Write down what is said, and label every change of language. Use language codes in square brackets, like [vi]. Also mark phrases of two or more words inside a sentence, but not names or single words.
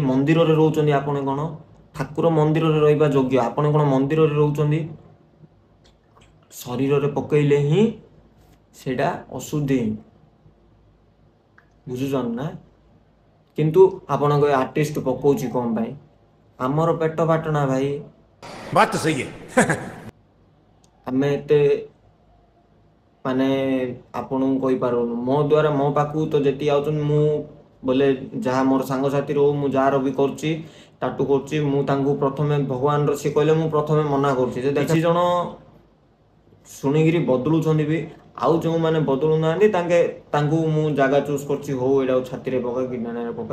[or] ମନ୍ଦିରରେ ରହୁଛନ୍ତି ଆପଣ, କ'ଣ ଠାକୁର ମନ୍ଦିରରେ ରହିବା ଯୋଗ୍ୟ? ଆପଣ କ'ଣ ମନ୍ଦିରରେ ରହୁଛନ୍ତି? ଶରୀରରେ ପକେଇଲେ ହିଁ ସେଇଟା ଅଶୁଦ୍ଧି, ବୁଝୁଛନ୍ତି ନା? କିନ୍ତୁ ଆପଣଙ୍କ ଆର୍ଟିଷ୍ଟ ପକାଉଛି କ'ଣ ପାଇଁ? ଆମର ପେଟ ପାଟଣା ଭାଇ। [hi] बात तो सही है। [or] ଆମେ ଏତେ ମାନେ ଆପଣଙ୍କୁ କହିପାରୁନୁ। ମୋ ଦ୍ୱାରା ମୋ ପାଖକୁ ତ ଯେତିକି ଆଉଛନ୍ତି, ମୁଁ ବୋଲେ ଯାହା ମୋର ସାଙ୍ଗସାଥି ରହୁ, ମୁଁ ଯାହାର ବି କରୁଛି ଟାଟୁ କରୁଛି, ମୁଁ ତାଙ୍କୁ ପ୍ରଥମେ ଭଗବାନର ସିଏ କହିଲେ ମୁଁ ପ୍ରଥମେ ମନା କରୁଛି ଯେ କିଛି ଜଣ ଶୁଣିକିରି ବଦଳୁଛନ୍ତି ବି, ଆଉ ଯେଉଁମାନେ ବଦଳୁନାହାନ୍ତି ତାଙ୍କୁ ମୁଁ ଜାଗା ଚୁଜ୍ କରୁଛି, ହଉ ଏଇଟାକୁ ଛାତିରେ ପକା କି ଡାନାରେ ପକା।